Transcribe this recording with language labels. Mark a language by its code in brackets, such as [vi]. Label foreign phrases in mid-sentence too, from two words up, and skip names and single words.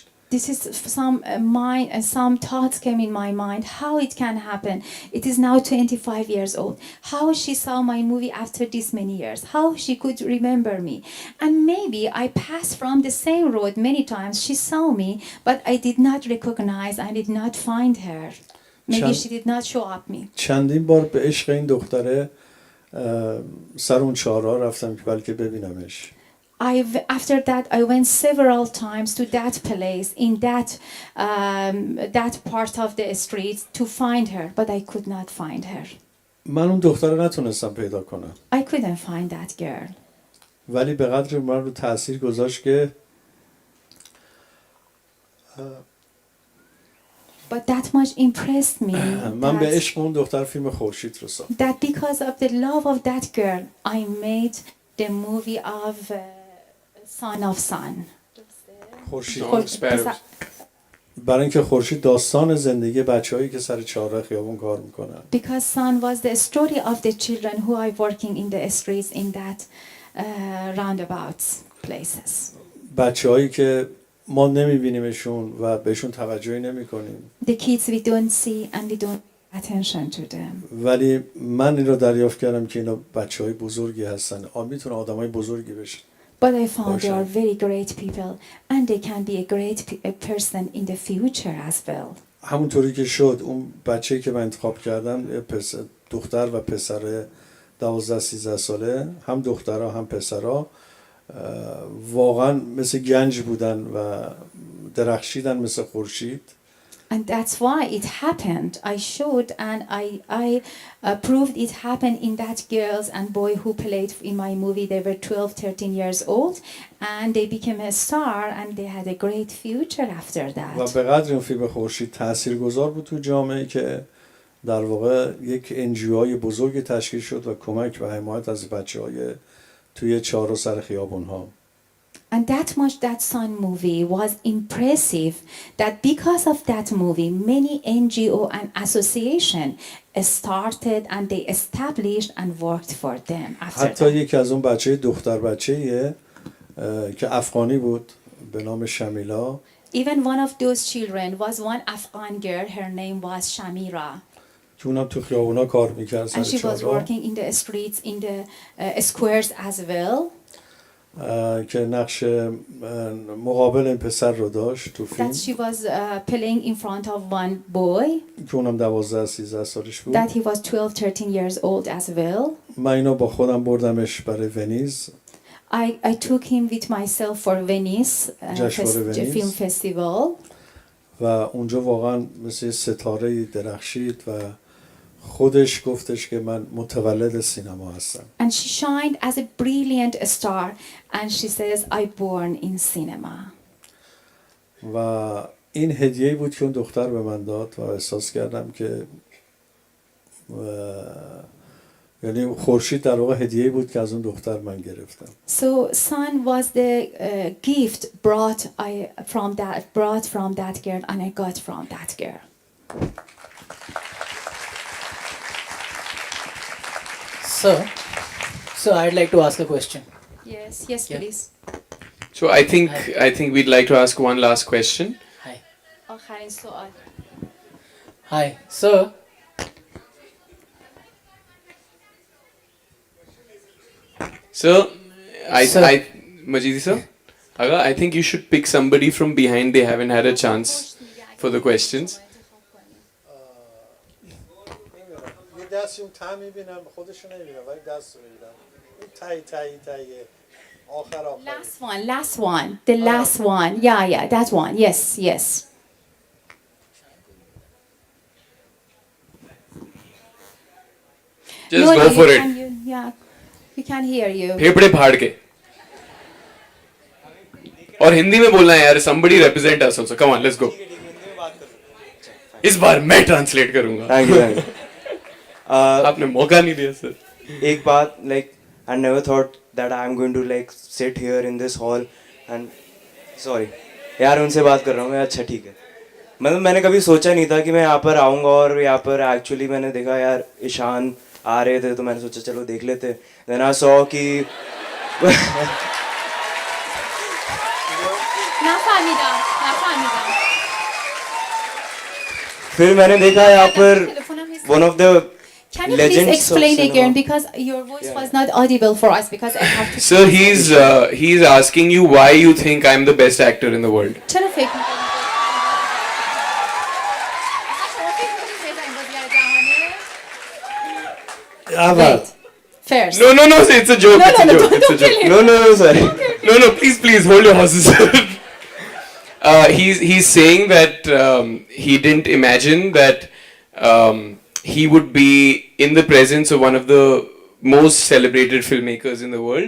[en] This is some thoughts came in my mind how it can happen. It is now 25 years old. How she saw my movie after this many years. How she could remember me. And maybe I passed from the same road many times. She saw me, but I did not recognize, I did not find her. Maybe [fa] چند- [en] she did not show up me. [fa] چندین بار به عشق این دختره سر اون چهارراه رفتم که بلکه ببینمش. [en] After that, I went several times to that place in that part of the street to find her, but I could not find her. [fa] من اون دختر رو نتونستم پیدا کنم، [en] I couldn't find that girl. [fa] ولی به قدر من رو تاثیر گذاشت که [en] But that much impressed me [fa] من به عشق اون دختر فیلم خورشید رو ساختم. [en] that because of the love of that girl, I made the movie of Son of Sun. [fa] خورشید [en] Song of Sparrows. [fa] برای اینکه خورشید داستان زندگی بچه‌هایی که سر چهارراه خیابون کار میکنن. [en] Because Sun was the story of the children who are working in the streets in that roundabouts places. [fa] بچه‌هایی که ما نمیبینیمشون و بهشون توجهی نمیکنیم. [en] The kids we don't see and we don't pay attention to them. [fa] ولی من این رو دریافت کردم که اینا بچه‌های بزرگی هستن. میتونه آدمای بزرگی بشن. [en] But I found they are very great people and they can be a great person in the future as well. [fa] همونطوری که شد اون بچه‌ای که من انتخاب کردم دختر و پسر 12-13 ساله، هم دخترها هم پسرها واقعا مثل گنج بودن و درخشیدن مثل خورشید. [en] And that's why it happened. I showed and I proved it happened in that girls and boy who played in my movie. They were 12, 13 years old and they became a star and they had a great future after [fa] و [en] that. [fa] به قدر این فیلم خورشید تاثیرگذار بود تو جامعه که در واقع یک انجیوهای بزرگی تشکیل شد و کمک و حمایت از بچه‌های توی چهارراه سر خیابون‌ها. [en] And that much that Sun movie was impressive that because of that movie many NGO and association started and they established and worked for them after [fa] حتی [en] that. [fa] یکی از اون بچه دختر بچه‌ایه که افغانی بود به نام شمیلا. [en] Even one of those children was one Afghan girl. Her name was Shamira. [fa] که اونم تو خیابونا کار میکرد سر [en] And she was [fa] چهارراه. [en] working in the streets, in the squares as well. [fa] که نقش مقابل این پسر رو داشت تو فیلم. [en] That she was playing in front of one boy. [fa] که اونم 12-13 سالش بود. [en] That he was 12, 13 years old as well. [fa] من اینو با خودم بردمش برای ونیز. [en] I took him with myself for Venice [fa] جشنواره ونیز. [en] film festival. [fa] و اونجا واقعا مثل ستاره درخشید و خودش گفتش که من متولد سینما هستم. [en] And she shined as a brilliant star and she says I born in cinema. [fa] و این هدیه‌ای بود که اون دختر به من داد و احساس کردم که یعنی خورشید در واقع هدیه‌ای بود که از اون دختر من گرفتم. [en] So sun was the gift brought from that girl and I got from that girl. So I'd like to ask a question. Yes, Yeah. please. So I think we'd like to ask one last question. Hi. [fa] آخرین سوال. [en] Hi. So So, Sir. Majidi sir, Aga, I think you should pick somebody from behind. They haven't had a chance for the questions. [fa] یه دستی اون ته میبینم خودشو نمیبینم ولی دست رو میبینم اون تایی آخر [en] Last one. The last one. Yeah, that one. Yes. Just No, go you for it. Yeah, we can hear you. [hi] फेफड़े फाड़ के. और हिंदी में बोलना है यार. [en] Somebody represent us also. Come on, let's go. [hi] इस बार मैं ट्रांसलेट करूंगा. [en] thank you [hi] आपने मौका नहीं दिया सर. एक बात [en] like I never thought that I'm going to like sit here in this hall and sorry [hi] यार उनसे बात कर रहा हूँ मैं. अच्छा ठीक है. मतलब मैंने कभी सोचा नहीं था कि मैं यहाँ पर आऊँगा और यहाँ पर एक्चुअली मैंने देखा यार ईशान आ रहे थे तो मैंने सोचा चलो देख लेते. [en] Then I saw कि [fa] نفهمیدم. [hi] फिर मैंने देखा यहाँ पर [en] one of the Can you please legends of explain cinema. again because your voice was not audible for us because I have to. Sir, he's asking you why you think I'm the best actor in the world. [fa] چرا فکر می‌کنی؟ اول [en] First. No, no, no, it's a joke. It's a joke. It's a joke. No, no, no, sorry. No, no, please, please, hold your horses. He's saying that he didn't imagine that he would be in the presence of one of the most celebrated filmmakers in the world.